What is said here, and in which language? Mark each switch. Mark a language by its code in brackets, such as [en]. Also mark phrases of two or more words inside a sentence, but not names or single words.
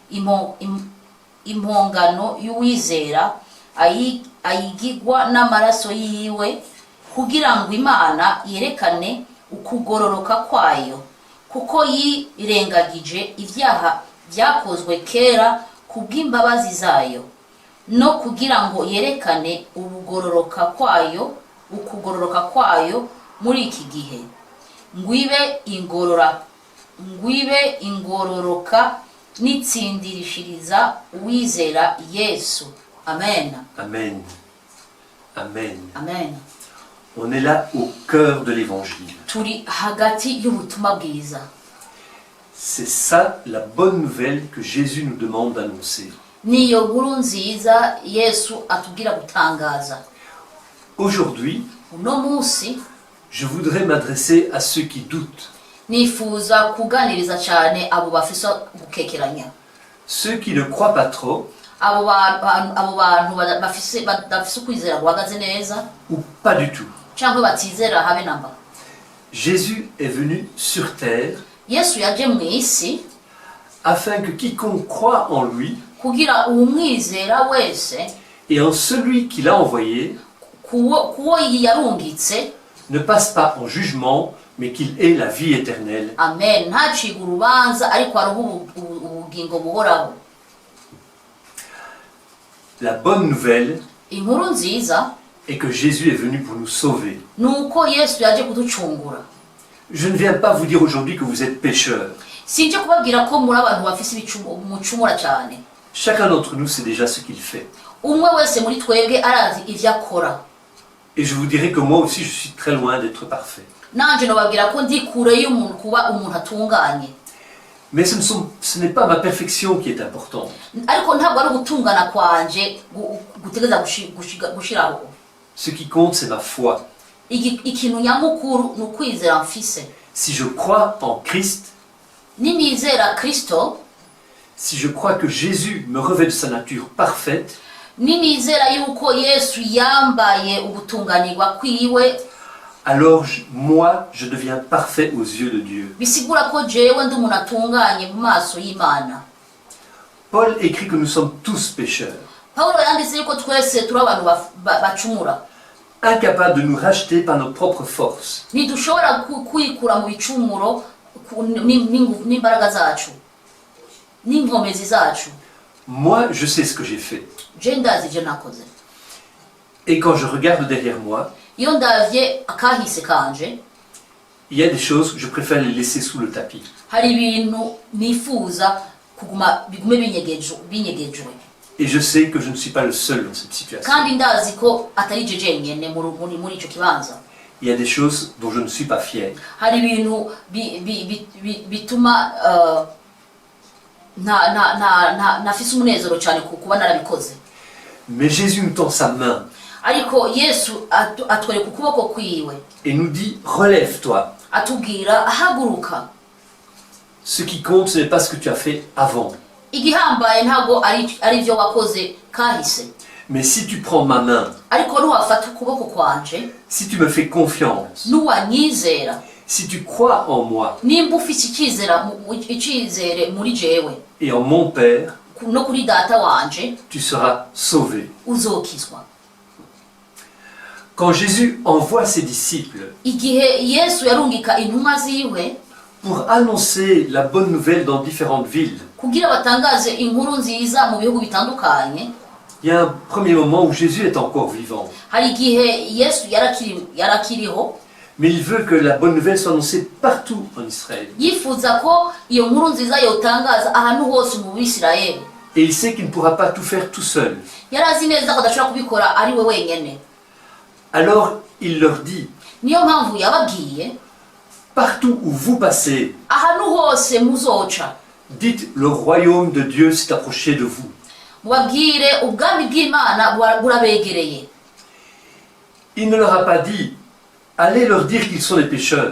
[rn] impongano y'uwizera, ayigigwa n'amaraso yiwe, kugira ngo Imana yerekane ukugororoka kwayo, kuko yirengagije ivyaha byakozwe kera kubw'imbabazi zayo, no kugira ngo yerekane ukugororoka kwayo muri iki gihe, ngwibe ingororoka nitsindirishiriza uwizera Yesu. Amen. Amen. Amen. Amen. [fr] On est là au cœur de l'évangile. [rn] Turi hagati y'ubutumwa bwiza. [fr] C'est ça la bonne nouvelle que Jésus nous demande d'annoncer. [rn] Niyo nkuru nziza Yesu atubwira gutangaza. [fr] Aujourd'hui, [rn] uno munsi, [fr] je voudrais m'adresser à ceux qui doutent. [rn] Nifuza kuganiriza cyane abo bafise gukekeranya. [fr] Ceux qui ne croient pas trop. [rn] Abo bantu bafise kwizera guhagaze neza. [fr] Ou pas du tout. [rn] Cyangwa batizera habe namba. [fr] Jésus est venu sur terre. [rn] Yesu yaje mu isi [fr] afin que quiconque croit en lui [rn] kugira umwizera wese [fr] et en celui qu'il a envoyé [rn] kuwo yarungitse [fr] ne passe pas en jugement, mais qu'il ait la vie éternelle. Amen. [rn] Ntaciga urubanza ariko aruhu ubugingo buhoraho. [fr] La bonne nouvelle [rn] inkuru nziza [fr] est que Jésus est venu pour nous sauver. [rn] Nuko Yesu yaje kuducungura. [fr] Je ne viens pas vous dire aujourd'hui que vous êtes pécheurs. [rn] Sinje kubabwira ko muri abantu bafise umucumura cyane. [fr] Chacun d'entre nous sait déjà ce qu'il fait. [rn] Umwe wese muri twebwe arazi ivyo akora. [fr] Et je vous dirai que moi aussi je suis très loin d'être parfait. [rn] Nanje nobabwira ko ndi kure y'umuntu kuba umuntu atunganye. [fr] Mais ce n'est pas ma perfection qui est importante. [rn] Ariko ntabwo ari gutungana kwanje gutegeza gushiraho. [fr] Ce qui compte c'est ma foi. [rn] Ikintu nyamukuru nukwizera mfise. [fr] Si je crois en Christ, [rn] ninizera Kristo, [fr] si je crois que Jésus me revêt de sa nature parfaite, [rn] ninizera yuko Yesu yambaye ubutunganirwa kwiwe, [fr] alors moi je deviens parfait aux yeux de Dieu. [rn] Bisigura ko jewe ndi umuntu atunganye mu maso y'Imana. [fr] Paul écrit que nous sommes tous pécheurs. [rn] Paulo yanditse yuko twese turi abantu bacumura. [fr] Incapables de nous racheter par nos propres forces. [rn] Ntidushobora kwikura mu bicumuro n'imbaraga zacu n'inkomezi zacu. [fr] Moi je sais ce que j'ai fait. [rn] Je ndazi je nakoze. [fr] Et quand je regarde derrière moi, [rn] iyo ndavye akahise kanje, [fr] il y a des choses que je préfère les laisser sous le tapis. [rn] Hari ibintu nifuza kuguma bigume binyegejwe. [fr] Et je sais que je ne suis pas le seul dans cette situation. [rn] kandi ndazi ko atari je jenyene muri icyo kibanza. [fr] Il y a des choses dont je ne suis pas fier. [rn] Hari ibintu bituma nafise umunezero cyane kuba narabikoze. [fr] Mais Jésus nous tend sa main [rn] Ariko Yesu atwereka ukuboko kwiwe. [fr] et nous dit relève-toi. [rn] Atubwira ahaguruka. [fr] Ce qui compte, ce n'est pas ce que tu as fait avant. [rn] Igihambaye ntago ari byo wakoze kahise. [fr] Mais si tu prends ma main, [rn] Ariko nuwafata ukuboko kwanje, [fr] si tu me fais confiance, [rn] nuwanyizera, [fr] si tu crois en moi [rn] nimba ufite icyizere muri jewe [fr] et en mon Père, [rn] no kuri data wanje, [fr] tu seras sauvé. [rn] uzokizwa. [fr] Quand Jésus envoie ses disciples [rn] Igihe Yesu yarungika intumwa ziwe [fr] pour annoncer la bonne nouvelle dans différentes villes, [rn] kugira batangaze inkuru nziza mu bihugu bitandukanye, [fr] il y a un premier moment où Jésus est encore vivant. [rn] hari igihe Yesu yarakiriho, [fr] Mais il veut que la bonne nouvelle soit annoncée partout en Israël. [rn] yifuza ko iyo nkuru nziza yotangaza ahantu hose mu Bisirayeli. [fr] Et il sait qu'il ne pourra pas tout faire tout seul. [rn] Yarazi neza ko adashobora kubikora ari we wenyene. [fr] Alors il leur dit, [rn] Niyo mpamvu yababwiye, [fr] partout où vous passez, [rn] ahantu hose muzoca, [fr] dites le royaume de Dieu s'est approché de vous. [rn] mubabwire ubwami bw'Imana burabegereye. [fr] Il ne leur a pas dit, allez leur dire qu'ils sont des pécheurs.